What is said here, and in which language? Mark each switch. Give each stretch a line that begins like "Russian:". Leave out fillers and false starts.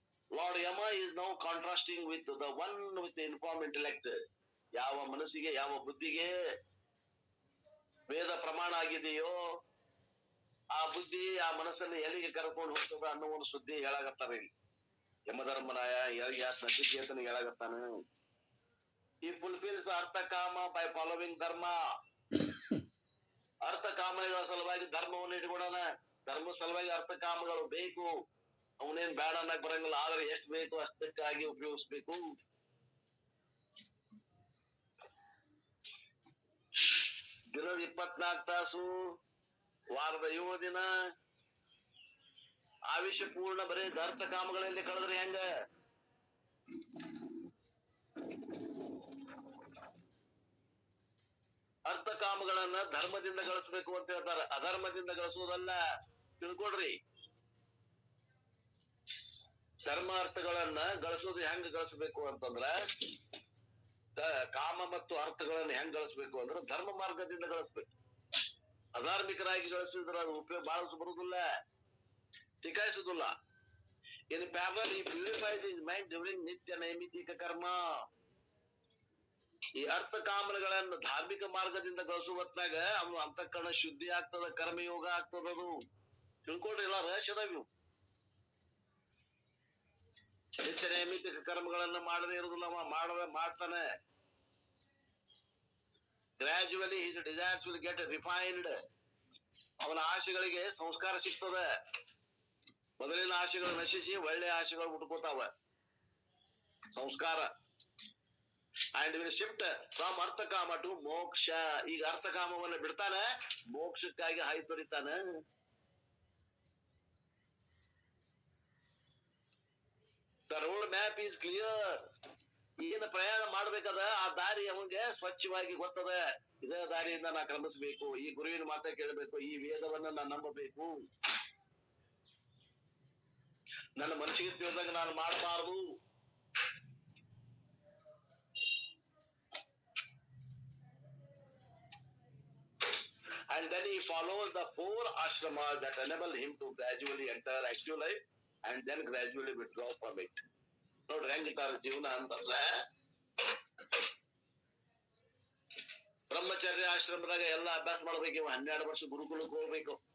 English: Lord Yama is now contrasting with the one with the informed intellect.
Kannada: ಯಾವ ಮನಸ್ಸಿಗೆ, ಯಾವ ಬುದ್ಧಿಗೆ ವೇದ ಪ್ರಮಾಣ ಆಗಿದೆಯೋ ಆ ಬುದ್ಧಿ ಆ ಮನಸ್ಸನ್ನು ಎಲ್ಲಿಗೆ ಕರ್ಕೊಂಡು ಹೋಗ್ತದ ಅನ್ನೋ ಒಂದು ಸುದ್ದಿ ಹೇಳಾಗತ್ತಾರ. ಯಮಧರ್ಮರಾಯ ನಚಿಕೇತನ ಹೇಳಾಗತ್ತಾನ.
English: He fulfills artha kama by following dharma.
Kannada: ಅರ್ಥ ಕಾಮಗಳ ಸಲುವಾಗಿ ಧರ್ಮವನ್ನು ಇಟ್ಕೊಳೋಣ. ಧರ್ಮ ಸಲುವಾಗಿ ಅರ್ಥ ಕಾಮಗಳು ಬೇಕು. ಅವನೇನ್ ಬೇಡ ಅನ್ನಕ್ ಬರಂಗಿಲ್ಲ, ಆದ್ರೆ ಎಷ್ಟು ಬೇಕು ಅಷ್ಟಕ್ಕಾಗಿ ಉಪಯೋಗಿಸ್ಬೇಕು. ದಿನದ 24 ತಾಸು, ವಾರದ 7 ದಿನ ಆಯುಷ್ಯ ಪೂರ್ಣ ಬರೀ ಅರ್ಥ ಕಾಮಗಳಲ್ಲಿ ಕಳೆದ್ರೆ ಹೆಂಗ? ಅರ್ಥ ಕಾಮಗಳನ್ನ ಧರ್ಮದಿಂದ ಗಳಿಸ್ಬೇಕು ಅಂತ ಹೇಳ್ತಾರ, ಅಧರ್ಮದಿಂದ ಗಳಿಸುವುದಲ್ಲ. ತಿಳ್ಕೊಡ್ರಿ, ಧರ್ಮ ಅರ್ಥಗಳನ್ನ ಗಳಿಸೋದು ಹೆಂಗ್ ಗಳಿಸ್ಬೇಕು ಅಂತಂದ್ರ, ಕಾಮ ಮತ್ತು ಅರ್ಥಗಳನ್ನ ಹೆಂಗ್ ಗಳಿಸ್ಬೇಕು ಅಂದ್ರೆ ಧರ್ಮ ಮಾರ್ಗದಿಂದ ಗಳಿಸ್ಬೇಕು. ಅಧಾರ್ಮಿಕರಾಗಿ ಗಳಿಸಿದ್ರೆ ಅದು ಉಪಯೋಗ ಬಾಳ ಬರುದಿಲ್ಲ, ಟಿಕಾಯಿಸುದಿಲ್ಲ.
English: In parallel, he purifies his mind during
Kannada: ನಿತ್ಯ ನೈಮಿತಿಕ ಕರ್ಮ. ಈ ಅರ್ಥ ಕಾಮನೆಗಳನ್ನು ಧಾರ್ಮಿಕ ಮಾರ್ಗದಿಂದ ಗಳಿಸುವ ಹೊತ್ನಾಗ ಅವನು ಅಂತಃಕರಣ ಶುದ್ಧಿ ಆಗ್ತದ, ಕರ್ಮಯೋಗ ಆಗ್ತದದು. ತಿಳ್ಕೊಳ್ರಿ, ಎಲ್ಲ ರಹಸ್ಯದಾವ್ ಇವು. ನಿತ್ಯ ನೈಮಿತ್ತಿಕ ಕರ್ಮಗಳನ್ನ ಮಾಡದೇ ಇರುವುದಿಲ್ಲ, ಅವ ಮಾಡ್ತಾನೆ.
English: Gradually his desires will get refined.
Kannada: ಅವನ ಆಶೆಗಳಿಗೆ ಸಂಸ್ಕಾರ ಸಿಗ್ತದೆ. ಮೊದಲಿನ ಆಶೆಗಳು ನಶಿಸಿ ಒಳ್ಳೆ ಆಶೆಗಳು ಹುಟ್ಕೋತಾವ, ಸಂಸ್ಕಾರ.
English: And will shift from arthakama to moksha.
Kannada: ಈಗ ಅರ್ಥಕಾಮವನ್ನ ಬಿಡ್ತಾನೆ, ಮೋಕ್ಷಕ್ಕಾಗಿ ಹಾಯಿ ತೊರಿತಾನೆ.
English: The road map is clear.
Kannada: ಏನು ಪ್ರಯಾಣ ಮಾಡ್ಬೇಕದ ಆ ದಾರಿ ಅವನಿಗೆ ಸ್ವಚ್ಛವಾಗಿ ಗೊತ್ತದ. ಇದೇ ದಾರಿಯಿಂದ ನಾ ಕ್ರಮಿಸ್ಬೇಕು, ಈ ಗುರುವಿನ ಮಾತ ಕೇಳಬೇಕು, ಈ ವೇದವನ್ನ ನಾನು ನಂಬಬೇಕು, ನನ್ನ ಮನಸ್ಸಿಗೆ ತಿಳಿದಾಗ ನಾನು ಮಾಡಬಾರದು.
English: And then he follows the 4 ashramas that enable him to gradually enter active life and then gradually withdraw from it.
Kannada: ನೋಡ್ರಿ ಹೆಂಗಿಟ್ಟಾರ ಜೀವನ ಅಂತಂದ್ರೆ, ಬ್ರಹ್ಮಚರ್ಯ ಆಶ್ರಮದಾಗ ಎಲ್ಲ ಅಭ್ಯಾಸ ಮಾಡ್ಬೇಕು. ಇವ 12 ವರ್ಷ ಗುರುಕುಲಕ್ಕೆ ಹೋಗ್ಬೇಕು.